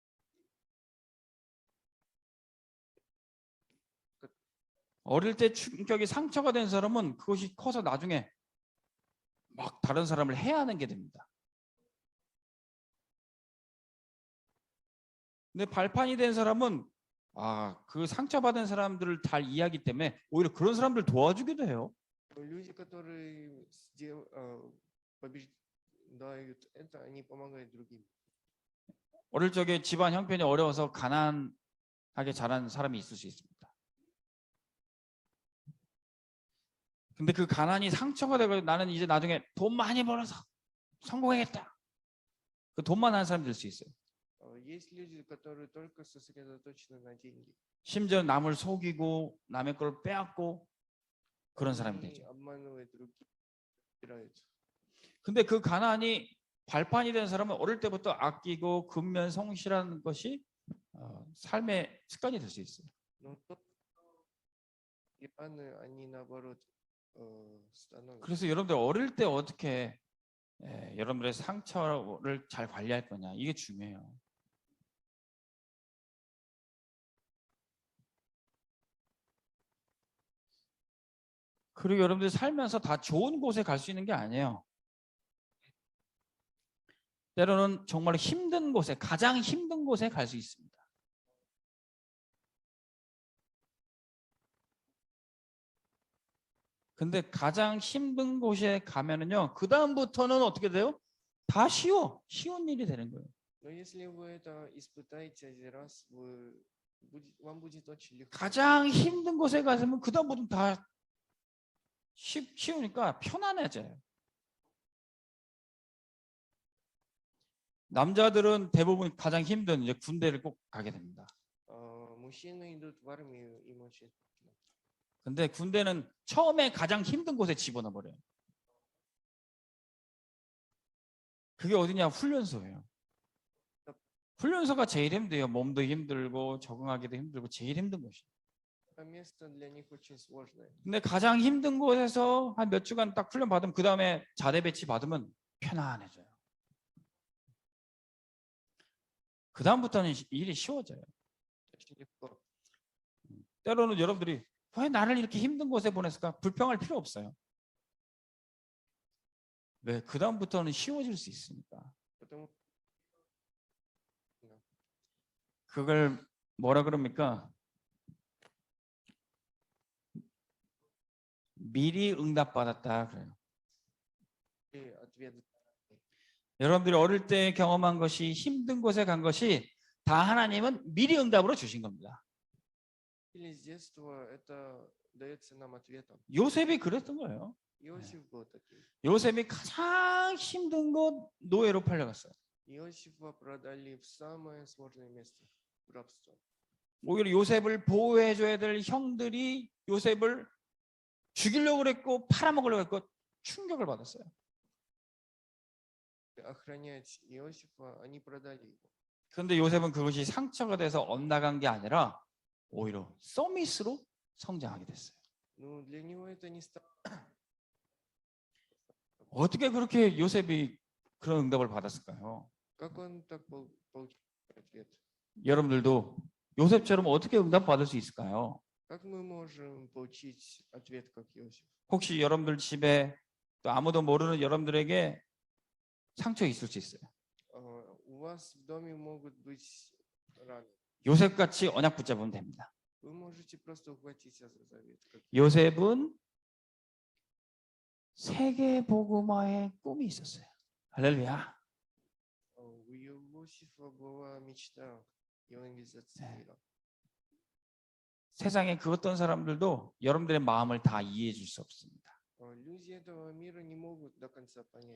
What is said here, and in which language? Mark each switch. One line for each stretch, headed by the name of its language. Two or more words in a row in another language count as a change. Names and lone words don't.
Korean: 어릴 때 충격이 상처가 된 사람은 그것이 커서 나중에 막 다른 사람을 해하는 게 됩니다. 근데 발판이 된 사람은 그 상처받은 사람들을 잘 이해하기 때문에 오히려 그런 사람들 도와주기도 해요.
Russian: люди, которые побеждают это, они помогают другим.
Korean: 어릴 적에 집안 형편이 어려워서 가난하게 자란 사람이 있을 수 있습니다. 근데 그 가난이 상처가 되고 나는 이제 나중에 돈 많이 벌어서 성공하겠다. 그 돈만 하는 사람 될 수 있어요.
Russian: Есть люди, которые только сосредоточены на деньги.
Korean: 심지어 남을 속이고 남의 걸 빼앗고 그런 사람이
Russian: Они
Korean: 되죠.
Russian: обманывают других, собирают.
Korean: 근데 그 가난이 발판이 된 사람은 어릴 때부터 아끼고 근면 성실하는 것이 삶의 습관이 될 수 있어요.
Russian: Но и раны, они наоборот становятся.
Korean: 그래서 여러분들 어릴 때 어떻게 여러분들의 상처를 잘 관리할 거냐 이게 중요해요. 그리고 여러분들 살면서 다 좋은 곳에 갈 수 있는 게 아니에요. 때로는 정말 힘든 곳에, 가장 힘든 곳에 갈 수 있습니다. 근데 가장 힘든 곳에 가면은요, 그 다음부터는 어떻게 돼요? 다 쉬운 일이 되는 거예요.
Russian: Но если вы это испытаете один раз, вам будет очень легко.
Korean: 가장 힘든 곳에 가서면 그 다음부터는 다 쉬우니까 편안해져요. 남자들은 대부분 가장 힘든 이제 군대를 꼭 가게 됩니다.
Russian: Мужчины идут в армию, им очень трудно.
Korean: 근데 군대는 처음에 가장 힘든 곳에 집어넣어 버려요. 그게 어디냐? 훈련소예요. 훈련소가 제일 힘들어요. 몸도 힘들고 적응하기도 힘들고 제일 힘든 곳이에요.
Russian: Это место для них очень сложное.
Korean: 근데 가장 힘든 곳에서 한 몇 주간 딱 훈련 받으면 그 다음에 자대 배치 받으면 편안해져요. 그 다음부터는 일이 쉬워져요.
Russian: Очень легко.
Korean: 때로는 여러분들이 왜 나를 이렇게 힘든 곳에 보냈을까? 불평할 필요 없어요. 왜? 그 다음부터는 쉬워질 수 있으니까.
Russian: Потому
Korean: 그걸 뭐라 그럽니까? 미리 응답받았다 그래요.
Russian: что ответ
Korean: 여러분들이 어릴 때 경험한 것이 힘든 곳에 간 것이 다 하나님은 미리 응답으로 주신 겁니다.
Russian: или с детства, это дается нам ответом.
Korean: 요셉이 그랬던 거예요.
Russian: Иосиф был таким.
Korean: 요셉이 가장 힘든 곳 노예로 팔려갔어요.
Russian: Иосифа продали в самое сложное место, в рабство.
Korean: 오히려 요셉을 보호해줘야 될 형들이 요셉을 죽이려고 그랬고 팔아먹으려고 했고 충격을 받았어요.
Russian: Охранять Иосифа, они продали его.
Korean: 그런데 요셉은 그것이 상처가 돼서 엇나간 게 아니라 오히려 서밋으로 성장하게 됐어요.
Russian: Но для него это не стало.
Korean: 어떻게 그렇게 요셉이 그런 응답을 받았을까요?
Russian: Как он так получил ответ?
Korean: 여러분들도 요셉처럼 어떻게 응답 받을 수 있을까요?
Russian: Как мы можем получить ответ, как Иосиф?
Korean: 혹시 여러분들 집에 또 아무도 모르는 여러분들에게 상처 있을 수 있어요.
Russian: У вас в доме могут быть раны.
Korean: 요셉같이 언약 붙잡으면 됩니다.
Russian: Вы можете просто ухватиться за завет.
Korean: 요셉은 세계 복음화의 꿈이 있었어요. 할렐루야.
Russian: У Иосифа была мечта евангелизации мира.
Korean: 세상에 그 어떤 사람들도 여러분들의 마음을 다 이해해 줄 수 없습니다.
Russian: Люди этого mира не могут до конца понять.